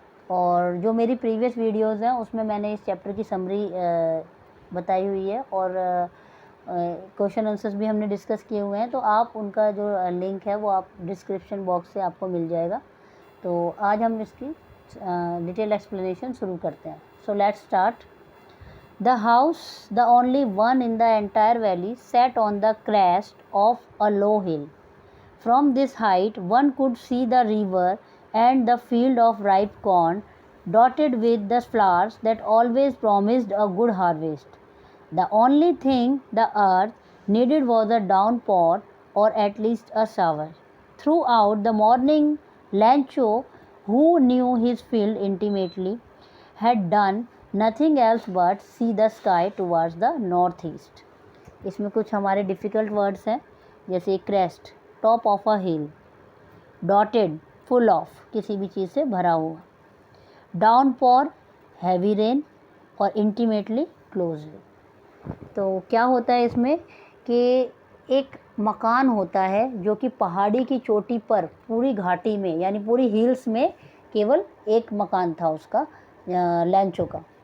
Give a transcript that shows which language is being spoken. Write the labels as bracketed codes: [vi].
[hi] और जो मेरी प्रीवियस वीडियोज़ हैं उसमें मैंने इस चैप्टर की समरी बताई हुई है और क्वेश्चन आंसर्स भी हमने डिस्कस किए हुए हैं। तो आप उनका जो लिंक है वो आप डिस्क्रिप्शन बॉक्स से आपको मिल जाएगा। तो आज हम इसकी डिटेल एक्सप्लेनेशन शुरू करते हैं। [en] So let's start. The house, the only one in the entire valley, sat on the crest of a low hill. From this height one could see the river and the field of ripe corn, dotted with the flowers that always promised a good harvest. The only thing the earth needed was a downpour, or at least a shower. Throughout the morning, Lancho, who knew his field intimately, had done nothing else but see the sky towards the northeast. [hi] इसमें कुछ हमारे difficult words हैं, जैसे crest, [en] top of a hill, [hi] dotted, full of, किसी भी चीज़ से भरा हुआ, डाउनपॉर, हैवी रेन, और इंटीमेटली, क्लोजली। तो क्या होता है इसमें कि एक मकान होता है जो कि पहाड़ी की चोटी पर पूरी घाटी में यानी पूरी हिल्स में केवल एक मकान था उसका, लैंचो का।